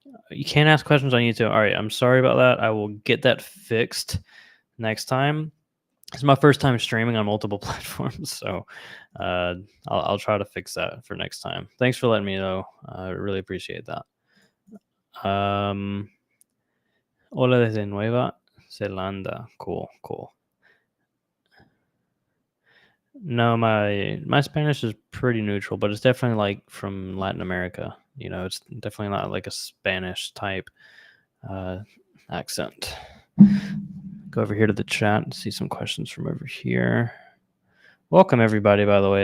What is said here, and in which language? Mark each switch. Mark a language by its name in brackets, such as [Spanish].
[English] You can't ask questions on YouTube. All right, I'm sorry about that. I will get that fixed next time. It's my first time streaming on multiple platforms, so I'll try to fix that for next time. Thanks for letting me know. I really appreciate that. [Spanish] Hola desde Nueva Zelanda. [English] Cool. No, my Spanish is pretty neutral, but it's definitely like from Latin America. It's definitely not like a Spanish type accent. Go over here to the chat and see some questions from over here. Welcome everybody, by the way.